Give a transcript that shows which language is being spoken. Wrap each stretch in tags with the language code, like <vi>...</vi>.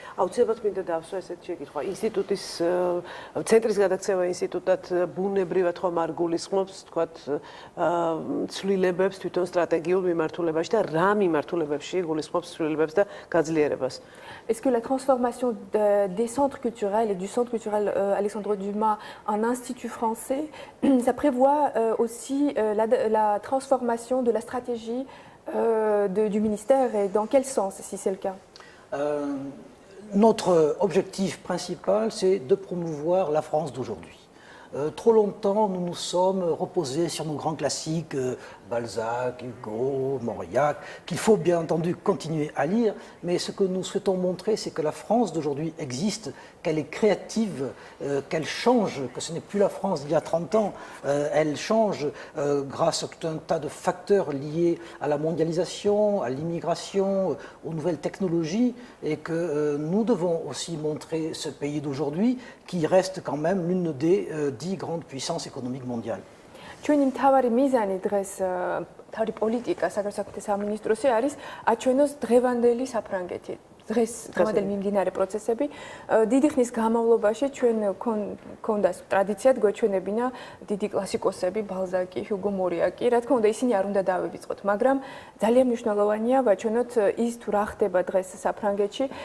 <ka>აუცილებლად მინდა დავსვა ესეთი შეკითხვა. ინსტიტუტის ცენტრის გადაქცევა ინსტიტუტად ბუნებრივად ხომ არ გულისხმობს, თქვათ, ცვლილებებს თვითონ სტრატეგიულ მიმართულებაში და რა მიმართულებებში გულისხმობს ცვლილებებს და გაძლიერებას?</ka> <fr>Est-ce que la transformation des centres culturels et du centre culturel Alexandre Dumas en institut français, ça prévoit aussi la transformation de la stratégie du ministère et dans quel sens, si c'est le cas? Notre objectif principal, c'est de promouvoir la France d'aujourd'hui. Trop longtemps, nous nous sommes reposés sur nos grands classiques, Balzac, Hugo, Mauriac, qu'il faut bien entendu continuer à lire, mais ce que nous souhaitons montrer, c'est que la France d'aujourd'hui existe, qu'elle est créative, qu'elle change, que ce n'est plus la France d'il y a 30 ans, elle change grâce à tout un tas de facteurs liés à la mondialisation, à l'immigration, aux nouvelles technologies, et que nous devons aussi montrer ce pays d'aujourd'hui qui reste quand même l'une des 10 grandes puissances économiques mondiales.</fr> <ka>ჩვენი მთავარი მიზანი დღეს თავი პოლიტიკა საქართველოს სამინისტროსი არის აჩვენოს დღევანდელი საფრანგეთი. დღევანდელი მიმდინარე პროცესები დიდი ხნის განმავლობაში ჩვენ ქონდა ტრადიციად გვეჩვენებინა დიდი კლასიკოსები ბალზაკი, ჰიუგო მორიაკი, რა თქმა უნდა ისინი არ უნდა დავივიწყოთ, მაგრამ ძალიან მნიშვნელოვანია ვაჩვენოთ ის თუ რა ხდება დღეს საფრანგეთში.</ka>